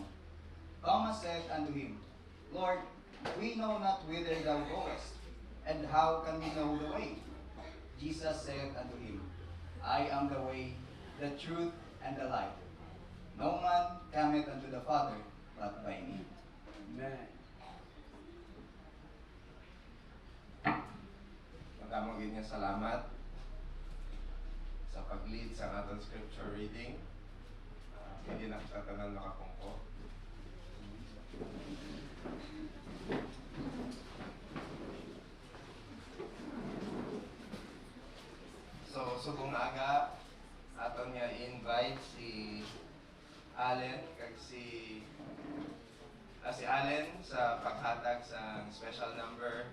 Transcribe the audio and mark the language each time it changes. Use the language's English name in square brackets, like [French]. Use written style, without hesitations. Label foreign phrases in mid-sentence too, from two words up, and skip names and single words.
[English] Thomas said unto him, "Lord, we know not whither thou goest, and how can we know the way?" Jesus said unto him, "I am the way, the truth, and the life. No man cometh unto the Father but by me." Amen. [Hiligaynon] Magkamong niya salamat sa pag-lead sa ating [English] scripture reading. [Hiligaynon] Hindi na sa tanan makapungko. So, subong aga, aton niya invite si Allen, kag si Allen sa paghatag sa special number.